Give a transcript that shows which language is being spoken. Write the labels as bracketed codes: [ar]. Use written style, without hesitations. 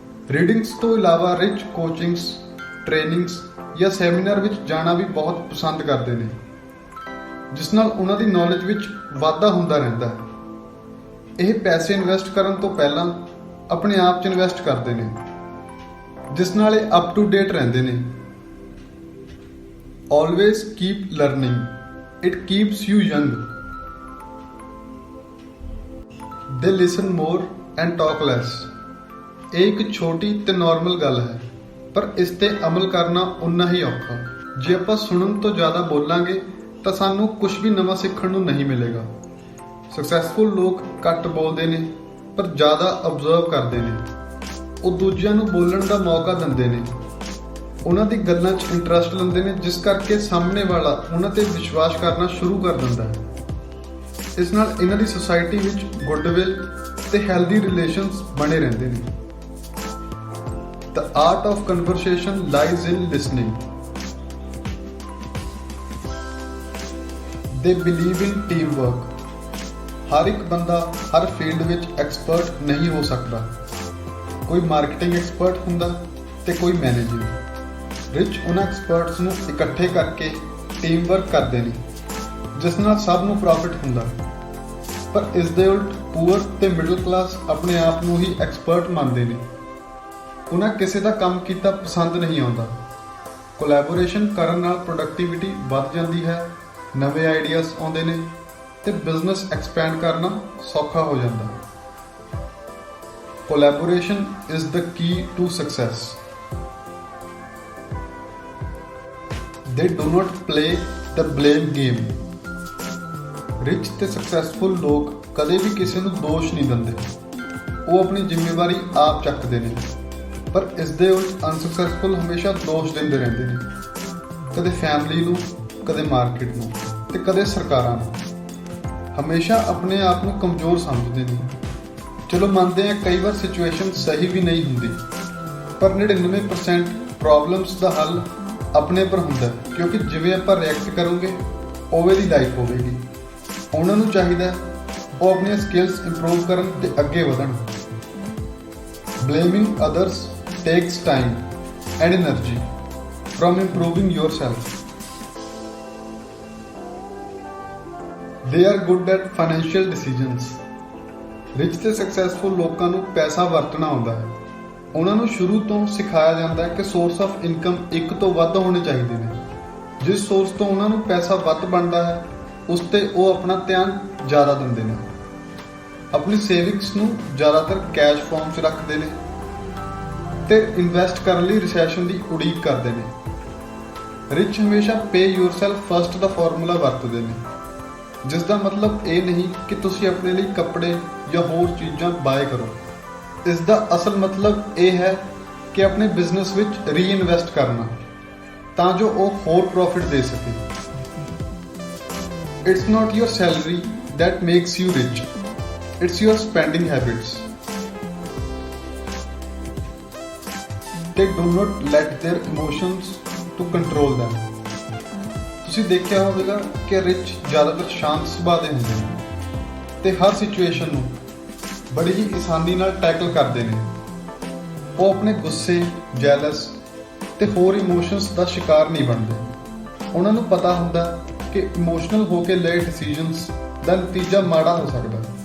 [pa] Readings ਤੋਂ ਇਲਾਵਾ rich coachings, trainings ਜਾਂ ਸੈਮੀਨਾਰ ਵਿੱਚ ਜਾਣਾ ਵੀ ਬਹੁਤ ਪਸੰਦ ਕਰਦੇ ਨੇ, ਜਿਸ ਨਾਲ ਉਹਨਾਂ ਦੀ ਨੌਲੇਜ ਵਿੱਚ ਵਾਧਾ ਹੁੰਦਾ ਰਹਿੰਦਾ ਹੈ। ਇਹ ਪੈਸੇ ਇਨਵੈਸਟ ਕਰਨ ਤੋਂ ਪਹਿਲਾਂ ਆਪਣੇ ਆਪ 'ਚ ਇਨਵੈਸਟ ਕਰਦੇ ਨੇ, ਜਿਸ ਨਾਲ ਇਹ ਅਪ ਟੂ ਡੇਟ ਰਹਿੰਦੇ ਨੇ। [en] Always keep learning. It keeps you young. They listen more and talk less. [pa] ਇਹ ਇੱਕ ਛੋਟੀ ਤੇ ਨਾਰਮਲ ਗੱਲ ਹੈ, ਪਰ ਇਸ ਤੇ ਅਮਲ ਕਰਨਾ ਉਨਾ ਹੀ ਔਖਾ। ਜੇ ਆਪਾਂ ਸੁਣਨ ਤੋਂ ਜ਼ਿਆਦਾ ਬੋਲਾਂਗੇ ਤਾਂ ਸਾਨੂੰ ਕੁਝ ਵੀ ਨਵਾਂ ਸਿੱਖਣ ਨੂੰ ਨਹੀਂ ਮਿਲੇਗਾ। ਸਕਸੈਸਫੁਲ ਲੋਕ ਘੱਟ ਬੋਲਦੇ ਨੇ ਪਰ ਜ਼ਿਆਦਾ ਅਬਜ਼ਰਵ ਕਰਦੇ ਨੇ। ਉਹ ਦੂਜਿਆਂ ਨੂੰ ਬੋਲਣ ਦਾ ਮੌਕਾ ਦਿੰਦੇ ਨੇ, ਉਹਨਾਂ ਦੀ ਗੱਲਾਂ 'ਚ ਇੰਟਰਸਟ ਲੈਂਦੇ ਨੇ, ਜਿਸ ਕਰਕੇ ਸਾਹਮਣੇ ਵਾਲਾ ਉਹਨਾਂ ਤੇ ਵਿਸ਼ਵਾਸ ਕਰਨਾ ਸ਼ੁਰੂ ਕਰ ਦਿੰਦਾ ਹੈ। ਇਸ ਨਾਲ ਇਹਨਾਂ ਦੀ ਸੁਸਾਇਟੀ ਵਿੱਚ ਗੁੱਡਵਿਲ ਤੇ ਹੈਲਦੀ ਰਿਲੇਸ਼ਨਸ ਬਣੇ ਰਹਿੰਦੇ ਨੇ। [en] The art of conversation lies in listening. They believe in teamwork. [pa] ਹਰ ਇੱਕ ਬੰਦਾ ਹਰ ਫੀਲਡ ਵਿੱਚ ਐਕਸਪਰਟ ਨਹੀਂ ਹੋ ਸਕਦਾ। ਕੋਈ ਮਾਰਕੀਟਿੰਗ ਐਕਸਪਰਟ ਹੁੰਦਾ ਤੇ ਕੋਈ ਮੈਨੇਜਿੰਗ। ਰਿਚ ਉਹਨਾਂ ਐਕਸਪਰਟਸ ਨੂੰ ਇਕੱਠੇ ਕਰਕੇ ਟੀਮ ਵਰਕ ਕਰਦੇ ਨੇ, ਜਿਸ ਨਾਲ ਸਭ ਨੂੰ ਪ੍ਰੋਫਿਟ ਹੁੰਦਾ। ਪਰ ਇਸ ਦੇ ਉਲਟ ਪੂਅਰ ਤੇ ਮਿਡਲ ਕਲਾਸ ਆਪਣੇ ਆਪ ਨੂੰ ਹੀ ਐਕਸਪਰਟ ਮੰਨਦੇ ਨੇ। ਉਹਨਾਂ ਕਿਸੇ ਦਾ ਕੰਮ ਕੀਤਾ ਪਸੰਦ ਨਹੀਂ ਆਉਂਦਾ। ਕੋਲੈਬੋਰੇਸ਼ਨ ਕਰਨ ਨਾਲ ਪ੍ਰੋਡਕਟਿਵਿਟੀ ਵੱਧ ਜਾਂਦੀ ਹੈ, ਨਵੇਂ ਆਈਡੀਆਜ਼ ਆਉਂਦੇ ਨੇ ਤੇ ਬਿਜ਼ਨਸ ਐਕਸਪੈਂਡ ਕਰਨਾ ਸੌਖਾ ਹੋ ਜਾਂਦਾ। [en] Collaboration is the key to success. They do not play the blame game. [pa] Rich ਤੇ ਸਕਸੈਸਫੁਲ ਲੋਕ ਕਦੇ ਵੀ ਕਿਸੇ ਨੂੰ ਦੋਸ਼ ਨਹੀਂ ਦਿੰਦੇ। ਉਹ ਆਪਣੀ ਜ਼ਿੰਮੇਵਾਰੀ ਆਪ ਚੱਕਦੇ ਨੇ। ਪਰ ਇਸ ਦੇ ਉਲਟ ਅਨਸਕਸੈਸਫੁਲ ਹਮੇਸ਼ਾ ਦੋਸ਼ ਦਿੰਦੇ ਰਹਿੰਦੇ ਨੇ, ਕਦੇ ਫੈਮਿਲੀ ਨੂੰ, ਕਦੇ ਮਾਰਕੀਟ ਨੂੰ ਤੇ ਕਦੇ ਸਰਕਾਰਾਂ ਨੂੰ। ਹਮੇਸ਼ਾ ਆਪਣੇ ਆਪ ਨੂੰ ਕਮਜ਼ੋਰ ਸਮਝਦੇ ਨੇ। ਚਲੋ ਮੰਨਦੇ ਹਾਂ ਕਈ ਵਾਰ ਸਿਚੁਏਸ਼ਨ ਸਹੀ ਵੀ ਨਹੀਂ ਹੁੰਦੀ, ਪਰ 99% ਪ੍ਰੋਬਲਮਸ ਦਾ ਹੱਲ ਆਪਣੇ ਪਰ ਹੁੰਦਾ, ਕਿਉਂਕਿ ਜਿਵੇਂ ਆਪਾਂ ਰਿਐਕਟ ਕਰੋਗੇ ਉਵੇਂ ਦੀ ਲਾਈਫ ਹੋਵੇਗੀ। ਉਹਨਾਂ ਨੂੰ ਚਾਹੀਦਾ ਉਹ ਆਪਣੀਆਂ ਸਕਿੱਲਸ ਇੰਪਰੂਵ ਕਰਨ ਤੇ ਅੱਗੇ ਵਧਣ। [en] Blaming others takes time and energy from improving yourself. They are good at financial decisions. [pa] Rich ਤੇ successful ਲੋਕਾਂ ਨੂੰ ਪੈਸਾ ਵਰਤਣਾ ਆਉਂਦਾ ਹੈ। ਉਹਨਾਂ ਨੂੰ ਸ਼ੁਰੂ ਤੋਂ ਸਿਖਾਇਆ ਜਾਂਦਾ ਹੈ ਕਿ ਸੋਰਸ ਆਫ ਇਨਕਮ ਇੱਕ ਤੋਂ ਵੱਧ ਹੋਣੇ ਚਾਹੀਦੇ ਨੇ। ਜਿਸ ਸੋਰਸ ਤੋਂ ਉਹਨਾਂ ਨੂੰ ਪੈਸਾ ਵੱਧ ਬਣਦਾ ਹੈ ਉਸ ਤੇ ਉਹ ਆਪਣਾ ਧਿਆਨ ਜ਼ਿਆਦਾ ਦਿੰਦੇ ਨੇ। ਆਪਣੀ ਸੇਵਿੰਗਸ ਨੂੰ ਜ਼ਿਆਦਾਤਰ ਕੈਸ਼ ਫਾਰਮ 'ਚ ਰੱਖਦੇ ਨੇ ਤੇ ਇਨਵੈਸਟ ਕਰਨ ਲਈ ਰਿਸੈਸ਼ਨ ਦੀ ਉਡੀਕ ਕਰਦੇ ਨੇ। ਰਿਚ ਹਮੇਸ਼ਾ [en] pay yourself first [pa] ਦਾ ਫਾਰਮੂਲਾ ਵਰਤਦੇ ਨੇ, ਜਿਸ ਦਾ ਮਤਲਬ ਇਹ ਨਹੀਂ ਕਿ ਤੁਸੀਂ ਆਪਣੇ ਲਈ ਕੱਪੜੇ ਜਾਂ ਹੋਰ ਚੀਜ਼ਾਂ ਬਾਏ ਕਰੋ। ਇਸ ਦਾ ਅਸਲ ਮਤਲਬ ਇਹ ਹੈ ਕਿ ਆਪਣੇ ਬਿਜ਼ਨਸ ਵਿੱਚ ਰੀਇਨਵੈਸਟ ਕਰਨਾ ਤਾਂ ਜੋ ਉਹ ਹੋਰ ਪ੍ਰੋਫਿਟ ਦੇ ਸਕੇ। [en] It's not your salary that makes you rich. It's your spending habits. They do not let their emotions to control them. [pa] ਤੁਸੀਂ ਦੇਖਿਆ ਹੋਵੇਗਾ ਕਿ ਰਿਚ ਜ਼ਿਆਦਾਤਰ ਸ਼ਾਂਤ ਸੁਭਾਅ ਦੇ ਹੁੰਦੇ ਨੇ ਤੇ ਹਰ ਸਿਚੁਏਸ਼ਨ ਨੂੰ ਬੜੀ ਹੀ ਆਸਾਨੀ ਨਾਲ ਟੈਕਲ ਕਰਦੇ ਨੇ। ਉਹ ਆਪਣੇ ਗੁੱਸੇ, ਜੈਲਸ ਤੇ ਹੋਰ ਇਮੋਸ਼ਨਸ ਦਾ ਸ਼ਿਕਾਰ ਨਹੀਂ ਬਣਦੇ। ਉਹਨਾਂ ਨੂੰ ਪਤਾ ਹੁੰਦਾ ਕਿ ਇਮੋਸ਼ਨਲ ਹੋ ਕੇ ਲਏ ਡਿਸੀਜਨਸ ਦਾ ਨਤੀਜਾ ਮਾੜਾ ਹੋ ਸਕਦਾ।